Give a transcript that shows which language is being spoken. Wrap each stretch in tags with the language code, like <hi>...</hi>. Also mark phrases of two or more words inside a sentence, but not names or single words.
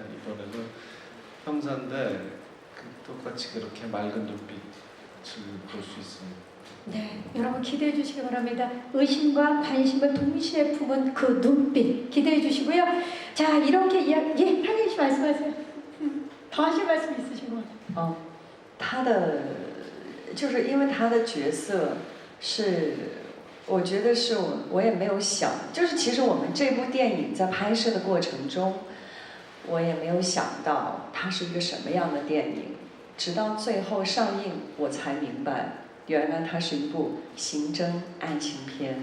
<ko>이번에도 형사인데 똑같이 그렇게 맑은 눈빛을 볼 수 있습니다. 네, 여러분 기대해 주시기 바랍니다. 의심과 관심을 동시에 품은 그 눈빛 기대해 주시고요. 자, 이렇게 이야기, 탕혜인 씨 말씀하세요. 더 하실 말씀 있으신 것 같아요.</ko> <zh>他的就是因为他的角色是，我觉得是我也没有想，就是其实我们这部电影在拍摄的过程中，我也没有想到它是一个什么样的电影。直到最后上映，我才明白，原来它是一部刑侦爱情片。</zh>